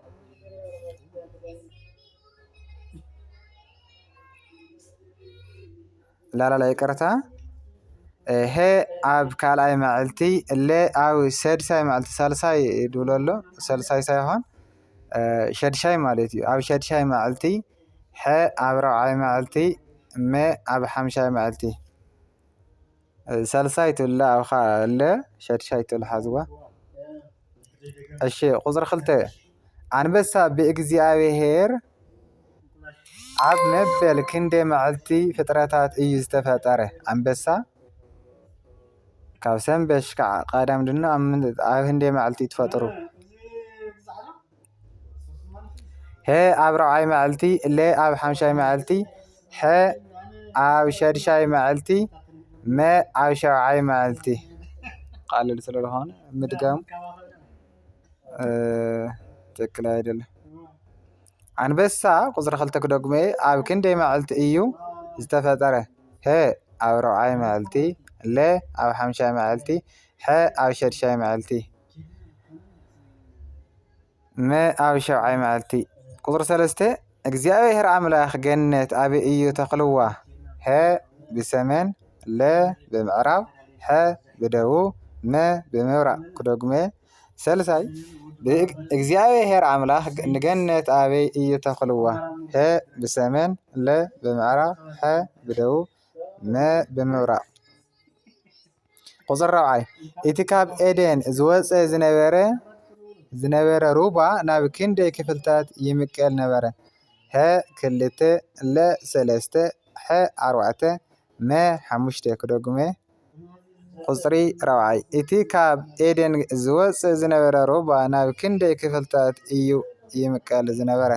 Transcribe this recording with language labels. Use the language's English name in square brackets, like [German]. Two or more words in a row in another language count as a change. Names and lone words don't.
[Tigrinya] ላላ ይቅርታ ሄ ኣብ ካልኣይ መዓልቲ እለ ኣብ ሰድሳይ መዓልቲ ሳልሳይ ድብለሎ ሳልሳይ ሳይሆን ሸድሻይ ማለት እዩ ኣብ ሸድሻይ መዓልቲ ሐ ኣብ ራብዓይ መዓልቲ መ ኣብ ሓምሻይ መዓልቲ ሳልሳይ ትብላ ኣብ ካለ ሸድሻይ ትብል ሓዝዋ እሺ ቁጥር 2 አንበሳ በእግዚአብሔር ኣብ መበል ክንደይ መዓልቲ ፍጥረታት እዩ ዝተፈጠረ አንበሳ ካብ ሰንበሽ ከዓ ቀዳም ድና ኣብ ክንደይ መዓልቲ ተፈጥሩ ሄ ኣብ ራብዓይ መዓልቲ ለ ኣብ ሓምሻይ መዓልቲ ሐ ኣብ ሸድሻይ መዓልቲ መ ኣብ ሻብዓይ መዓልቲ ቃልል ስለዝኾነ ምድጋም [Amharic] ትክክል አይደለም [Tigrinya] አንበሳ ቁጥር 2 ክደግሞ ኣብ ክንደይ መዓልቲ እዩ ዝተፈጠረ ሄ ኣብ ራብዓይ መዓልቲ ለ ኣብ ሓምሻይ መዓልቲ ሐ ኣብ ሸድሻይ መዓልቲ መ ኣብ ሻብዓይ መዓልቲ ቁጥር 3 እግዚአብሔር አምላክ ገነት ኣብ እዩ ተኽልዋ ሄ በሰሜን ለ በምዕራብ ሐ በደቡብ መ በምብራቅ ክደግሞ ሰልሳይ እግዚአብሔር አምላክ ገነት ኣብ እዩ ተኽልዋ ሄ በሰሜን ለ በምዕራብ ሐ በደቡብ መ በምብራቅ ቁጥር 4 እቲ ካብ ኤደን ዝወፀ ዝነበረ ሩባ ናብ ክንደይ ክፍልታት ይምቀል ነበረ ሀ 2 ለ 3 ሐ 4 መ 5 ክደግሞ ቁጽሪ 4 እቲ ካብ ኤደን ዝወፀ ዝነበረ ሩባ ናብ ክንደይ ክፍልታት እዩ ይምቀል ዝነበረ